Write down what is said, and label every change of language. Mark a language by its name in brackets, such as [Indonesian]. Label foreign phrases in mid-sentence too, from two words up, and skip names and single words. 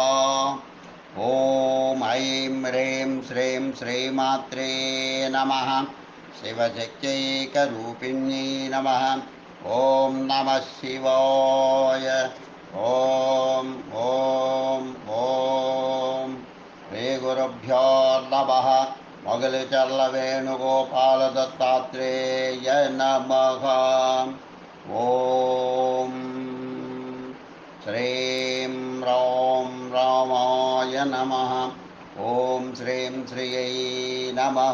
[Sanskrit] ॐ ऐं ह्रीं श्रीं श्रीमात्रे नमः। शिवशक्त्यैकरूपिण्यै नमः। ॐ नमः शिवाय। ॐ ॐ ॐ श्रीगुरुभ्यो नमः। మొగలిచర్ల వేణుగోపాల దత్తాత్రేయ నమః. ఓం శ్రీం రాం రామాయ నమః. ఓం శ్రీం శ్రియై నమః.